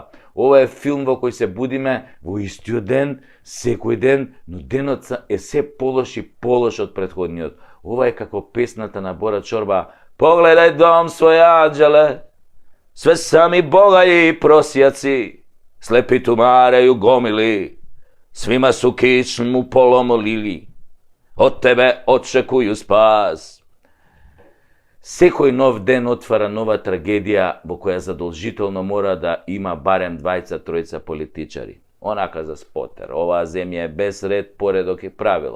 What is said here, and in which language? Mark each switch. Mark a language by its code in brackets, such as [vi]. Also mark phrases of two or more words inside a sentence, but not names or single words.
[mk] Ова е филм во кој се будиме во истиот ден, секој ден, но денот е се полош и полош од претходниот. Ова е како песната на [sr] Бора Чорба: Погледај дом свој анđеле, све сами богаји и просјаци, слепи тумареју гомили, свима су кичму поломолили, од тебе очекују спас. [mk] Секој нов ден отвара нова трагедија во која задолжително мора да има барем двајца-тројца политичари. Онака за спотер, оваа земја е без ред, поредок и правила.